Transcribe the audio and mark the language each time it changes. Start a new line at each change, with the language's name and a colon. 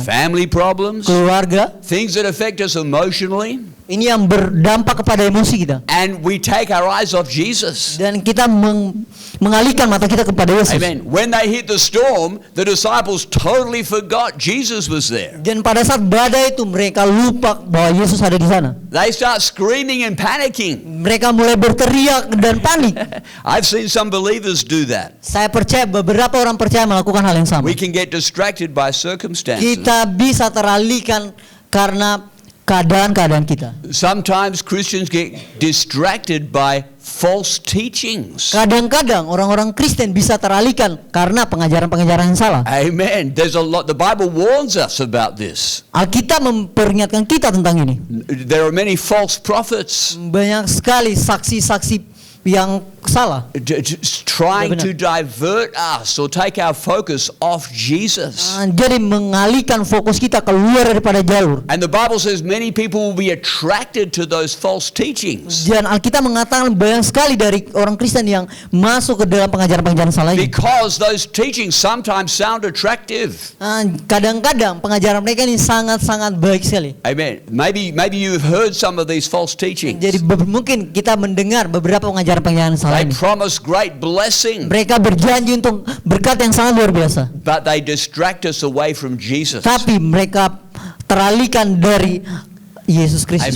English: Family problems.
Indonesian: Keluarga.
English: Things that affect us emotionally.
Indonesian: Ini yang berdampak kepada emosi kita.
English: And we take our eyes off Jesus.
Indonesian: Dan kita mengalihkan mata kita kepada Yesus. Amen.
English: When they hit the storm, the disciples totally forgot Jesus was there.
Indonesian: Dan pada saat badai itu mereka lupa bahwa Yesus ada di sana.
English: They start screaming and panicking.
Indonesian: Mereka mulai berteriak dan panik.
English: I've seen some believers do that.
Indonesian: Saya percaya beberapa orang percaya melakukan hal yang sama.
English: We can get distracted by circumstances.
Indonesian: Kita bisa teralihkan karena keadaan-keadaan kita.
English: Sometimes Christians get distracted by false teachings.
Indonesian: Kadang-kadang orang-orang Kristen bisa teralihkan karena pengajaran-pengajaran yang salah. Amen.
English: There's a lot. The Bible warns us about this.
Indonesian: Alkitab memperingatkan kita tentang ini.
English: There are many false prophets
Indonesian: Banyak sekali saksi-saksi yang salah,
English: trying to divert us or take our focus off Jesus.
Indonesian: jadi mengalihkan fokus kita keluar daripada jalur.
English: And the Bible says many people will be attracted to those false teachings
Indonesian: Dan Alkitab mengatakan banyak sekali dari orang Kristen yang masuk ke dalam pengajaran-pengajaran salah ini.
English: because those teachings sometimes sound attractive.
Indonesian: Kadang-kadang pengajaran mereka ini sangat-sangat baik sekali. Amen.
English: Maybe you've heard some of these false teachings.
Indonesian: Jadi mungkin kita mendengar beberapa pengajaran-pengajaran salah
English: They
Indonesian: ini.
English: promise great blessing,
Indonesian: Mereka berjanji untuk berkat yang sangat luar biasa,
English: but they distract us away from Jesus.
Indonesian: tapi mereka teralihkan dari Yesus Kristus,